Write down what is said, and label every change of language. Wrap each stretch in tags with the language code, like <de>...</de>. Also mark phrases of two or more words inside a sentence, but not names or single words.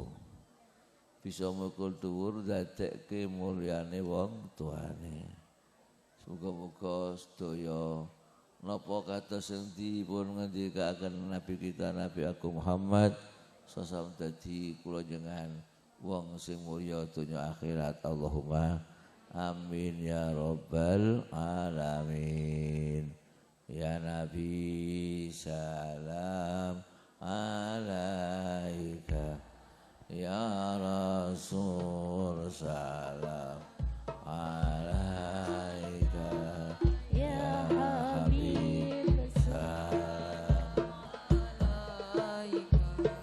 <jv>Bisa mikul dhuwur dadekke mulyane wong tuane. Muga-muga sedaya napa kados sing dipun ngendikaken Nabi kita Nabi Agung Muhammad sallallahu dadi kula jenengan wong sing mulya donya akhirat.</jv> <ar>اللهم آمين يا رب العالمين. يا نبي سلام عليك، يا رسول سلام عليك، يا حبيب سلام عليك.</ar>